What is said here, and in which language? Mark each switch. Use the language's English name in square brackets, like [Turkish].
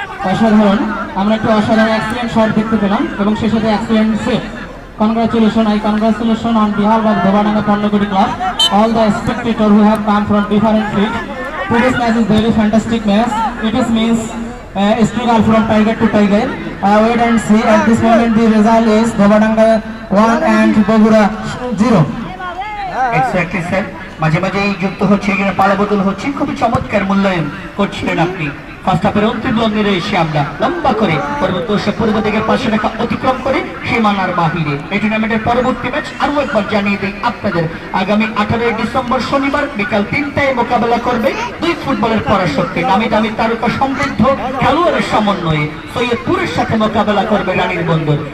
[Bangla] অসাধারণ, আমরা একটা অসাধারণ এক্সিলেন্ট শট দেখতে পেলাম এবং সেই সাথে excellent save. [English] Congratulations, I congratulations on behalf of Dhobananga Ponnagudi Club, all the spectators who have come from different fields. Today's match is very fantastic match. It is means struggle from tiger to tiger. Wait and see. At this moment, the result is Dhobananga 1 and Bogura 0. [Bangla] Exactly sir, মাঝে মাঝে এই যুক্ত হচ্ছে, এখানে পালা বদল হচ্ছে, খুবই চমৎকার মূল্যায়ন করছিলেন আপনি। ফার্স্ট হাফের অন্তিম লগ্নে এসে আমরা লম্বা করে পরবর্তী পূর্ব দিকের পাশে রেখা অতিক্রম করে সীমানার বাহিরে এই টুর্নামেন্টের পরবর্তী ম্যাচ আরও একবার জানিয়ে দিই আপনাদের, আগামী 18 ডিসেম্বর শনিবার বিকাল 3টায় মোকাবেলা করবে দুই ফুটবলের পরাশক্তি নামি দামি তারকা সমৃদ্ধ খেলোয়াড়ের সমন্বয়ে সৈয়দপুরের সাথে মোকাবেলা করবে রানীর বন্দর।